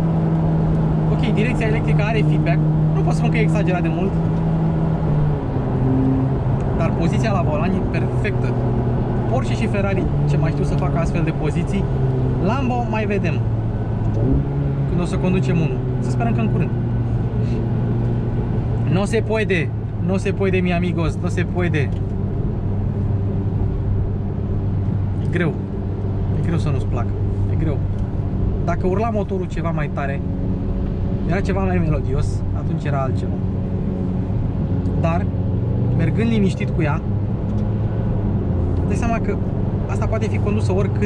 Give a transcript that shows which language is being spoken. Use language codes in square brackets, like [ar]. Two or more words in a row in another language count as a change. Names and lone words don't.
[ro] Ok, direcția electrică are feedback. Nu pot spun că e exagerat de mult, dar poziția la volan e perfectă. Porsche și Ferrari ce mai știu să facă astfel de poziții. Lambo mai vedem când o să conducem unul. Să sperăm că în curând. [es] No se puede. No se puede, mi amigos. No se puede. [ro] E greu. E greu să nu-ți placă. E greu. Dacă urla motorul ceva mai tare, era ceva mai melodios, atunci era altceva. Dar, mergând liniștit cu ea, dai seama că asta poate fi condusă oricând.